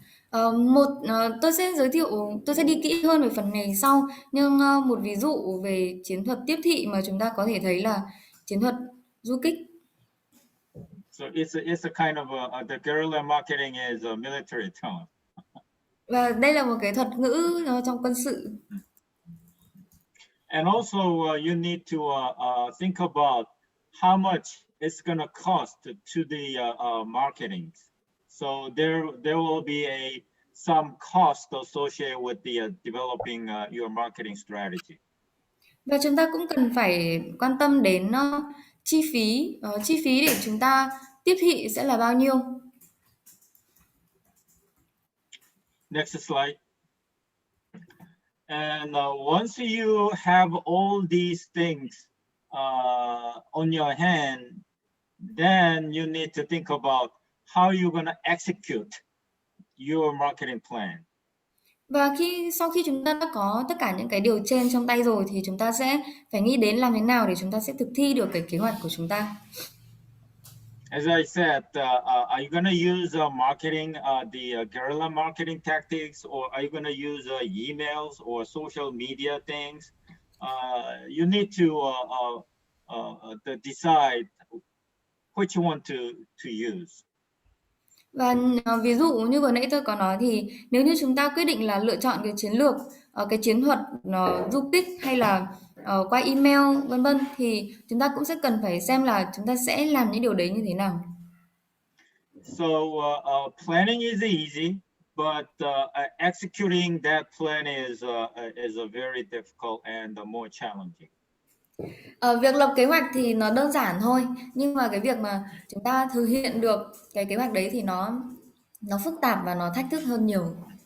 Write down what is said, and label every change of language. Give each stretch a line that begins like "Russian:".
Vietnamese: Tôi sẽ đi kỹ hơn về phần này sau, nhưng một ví dụ về chiến thuật tiếp thị mà chúng ta có thể thấy là chiến thuật du kích.
English: So it's a kind of the guerrilla marketing is a military term.
Vietnamese: Và đây là một cái thuật ngữ trong quân sự.
English: And also you need to think about how much it's going to cost to the marketing. So there will be some cost associated with the developing your marketing strategy.
Vietnamese: Và chúng ta cũng cần phải quan tâm đến chi phí để chúng ta tiếp thị sẽ là bao nhiêu.
English: Next slide. And once you have all these things on your hand, then you need to think about how you're going to execute your marketing plan.
Vietnamese: Và sau khi chúng ta đã có tất cả những cái điều trên trong tay rồi thì chúng ta sẽ phải nghĩ đến làm thế nào để chúng ta sẽ thực thi được cái kế hoạch của chúng ta.
English: As I said, are you going to use marketing, the guerrilla marketing tactics, or are you going to use emails or social media things? You need to decide which one to use.
Vietnamese: Và ví dụ như vừa nãy tôi có nói thì nếu như chúng ta quyết định là lựa chọn cái chiến lược, cái chiến thuật du kích hay là qua email vân vân thì chúng ta cũng sẽ cần phải xem là chúng ta sẽ làm những điều đấy như thế nào.
English: So planning is easy, but executing that plan is a very difficult and more challenging.
Vietnamese: Việc lập kế hoạch thì nó đơn giản thôi, nhưng mà cái việc mà chúng ta thực hiện được cái kế hoạch đấy thì nó phức tạp và nó thách thức hơn nhiều.